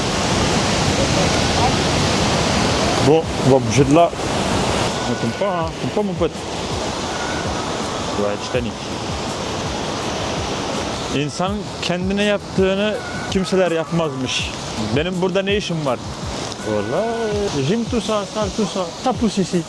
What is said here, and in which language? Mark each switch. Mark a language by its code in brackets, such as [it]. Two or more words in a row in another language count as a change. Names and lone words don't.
[fr] Bon, on va bouger de là. On tombe pas, hein. Tombe pas mon pote. Ouais, Titanic. [tr] İnsan kendine yaptığını kimseler yapmazmış. Benim burada ne işim var? [fr] Voilà, j'aime tout ça, ça pousse ici.